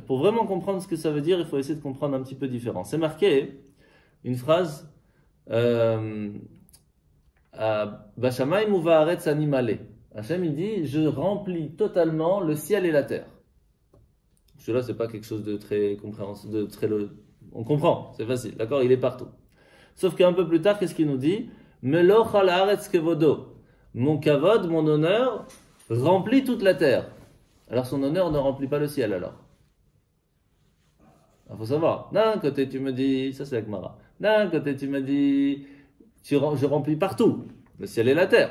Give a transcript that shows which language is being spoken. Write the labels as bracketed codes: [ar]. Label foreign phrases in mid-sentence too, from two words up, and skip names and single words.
[fr] Pour vraiment comprendre ce que ça veut dire, il faut essayer de comprendre un petit peu différent. C'est marqué une phrase [he] בשמים ובארץ אני מלא. [fr] Hachem, il dit, je remplis totalement le ciel et la terre. Celui-là, c'est pas quelque chose de très compréhensible, on comprend, c'est facile, d'accord, il est partout. Sauf qu'un peu plus tard, qu'est-ce qu'il nous dit? [he] מלא כל הארץ כבודו. [fr] Mon kavod, mon honneur, remplit toute la terre. Alors son honneur ne remplit pas le ciel, alors. Il faut savoir. D'un côté, tu me dis, ça c'est avec Mara. D'un côté, tu me dis, je remplis partout, le ciel et la terre.